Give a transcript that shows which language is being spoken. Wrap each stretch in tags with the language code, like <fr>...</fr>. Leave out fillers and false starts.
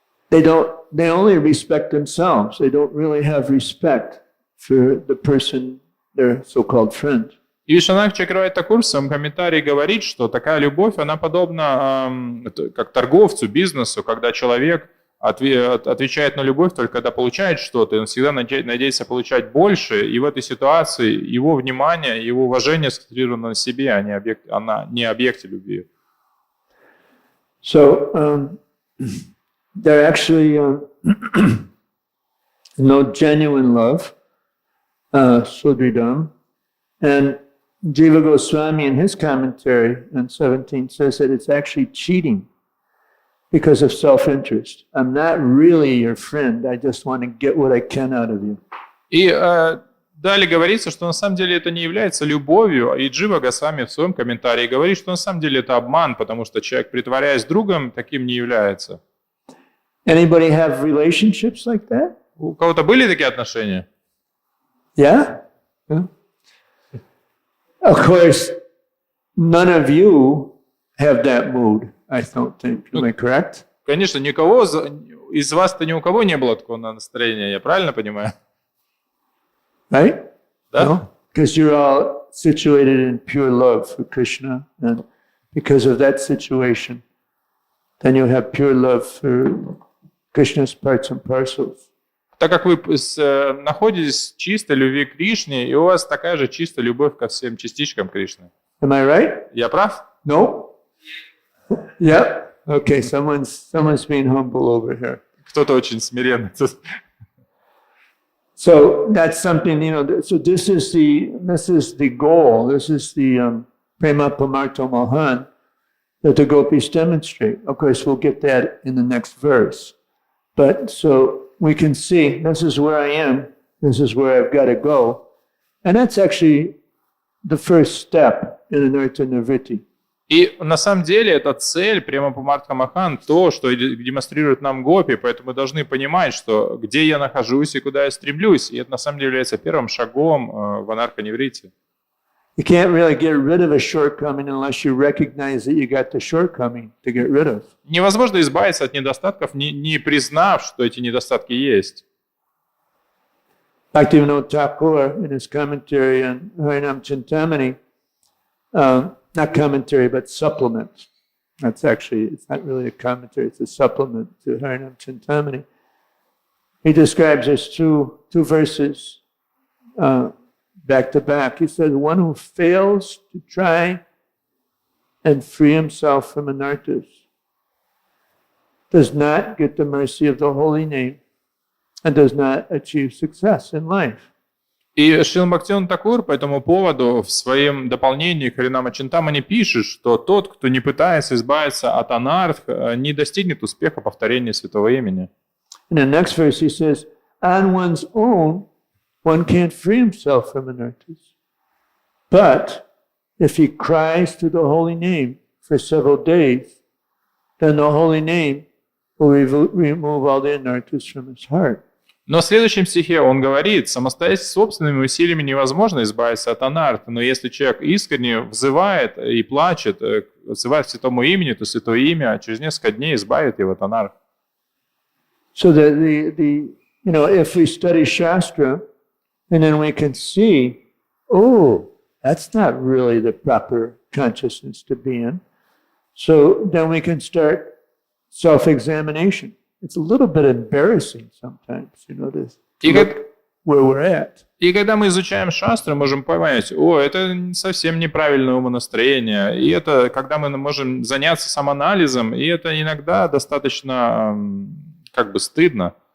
<en>They only respect themselves. They don't really have respect for the person, their so-called friend.</en> <ru>И Вишванатх Чакраварти Такур в своем комментарии говорит, что такая любовь, она подобна как торговцу, бизнесу, когда человек отвечает на любовь только когда получает что-то, и он всегда надеется получать больше, и в этой ситуации его внимание, его уважение сконцентрировано на себе, а не объекте любви.</ru> <en>So, there actually no genuine love, Sudridam, and Jiva Goswami in his commentary on 17 says that it's actually cheating because of self-interest. I'm not really your friend, I just want to get what I can out of you.</en> <ru>И далее говорится, что на самом деле это не является любовью, и Джива Госвами в своем комментарии говорит, что на самом деле это обман, потому что человек, притворяясь другом, таким не является.</ru> <en>Anybody have relationships like that?</en> <ru>У кого-то были такие отношения?</ru> <en>Yeah? Of course, none of you have that mood, I don't think. Am I correct?</en> <ru>Конечно, из вас-то ни у кого не было такого настроения, я правильно понимаю?</ru> <en>Right?</en> <ru>Да?</ru> <en>Because you're all situated in pure love for Krishna, and because of that situation, then you have pure love for Krishna's parts and parcels.</en> <ru>Так как вы находитесь в чистой любви к Кришне, и у вас такая же чистая любовь ко всем частичкам Кришны.</ru> <en>Am I right?</en> <ru>Я прав?</ru> <en>No? Yep. Okay, someone's being humble over here.</en> <ru>Кто-то очень смиренный.</ru> <en>So that's something, so this is the goal, this is the Prema Pamarto Mohan that the gopis demonstrate. Of course, we'll get that in the next verse. But so we can see, this is where I am, this is where I've got to go. And that's actually the first step in Anartha Nivritti.</en> <ru>И на самом деле эта цель прямо по Мартха-Махан, то, что демонстрирует нам гопи, поэтому мы должны понимать, что где я нахожусь и куда я стремлюсь. И это на самом деле является первым шагом в анарха-неврите.</ru> <en>You can't really get rid of a shortcoming unless you recognize that you got the shortcoming to get rid of.</en> <ru>Невозможно избавиться от недостатков, не признав, что эти недостатки есть.</ru> <en>Bhaktivinoda Thakur, in his commentary on Harinam Chintamani, not commentary, but supplement. It's not really a commentary, it's a supplement to Harinam Chintamani. He describes as two verses back to back. He says, one who fails to try and free himself from anarthas does not get the mercy of the holy name and does not achieve success in life.</en> <ru>И Шрила Бхактивинода Такур по этому поводу в своем дополнении к Харинама Чинтамани пишет, что тот, кто не пытается избавиться от анарх, не достигнет успеха повторения святого имени.</ru> <en>In the next verse he says, on one's own, one can't free himself from anarthas. But if he cries to the holy name for several days, then the holy name will remove all the anarthas from his heart.</en> <ru>Но в следующем стихе он говорит, самостоятельно собственными усилиями невозможно избавиться от анарх, но если человек искренне взывает и плачет, взывает к святому имени, то святое имя через несколько дней избавит его от анарх.</ru> <en>So that if we study Shastra, and then we can see, oh, that's not really the proper consciousness to be in. So then we can start self-examination. It's a little bit embarrassing sometimes, to look where we're at.</en> <ru>И когда мы изучаем шастры, можем понять, это совсем неправильное умонастроение, и это когда мы можем заняться самоанализом, и это иногда достаточно стыдно.</ru>